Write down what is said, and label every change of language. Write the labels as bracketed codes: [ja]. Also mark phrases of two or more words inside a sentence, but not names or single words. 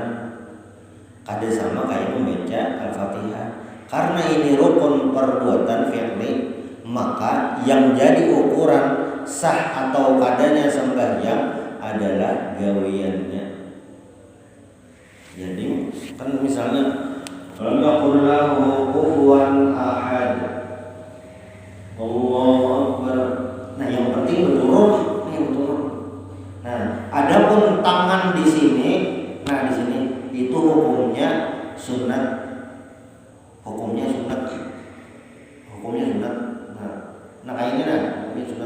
[bjn] Kada sama kayak membaca Al-Fatihah. Karena ini rukun perbuatan fi'li, maka yang jadi ukuran sah atau kadanya sembahyang adalah gawiannya. Jadi kan misalnya [ar] لم يكن له كفوا أحد الله أكبر. [bjn] Nah, yang penting betul. Nah, adapun tangan di sini, di sini itu hukumnya sunat. Nah kayaknya hukumnya sunat.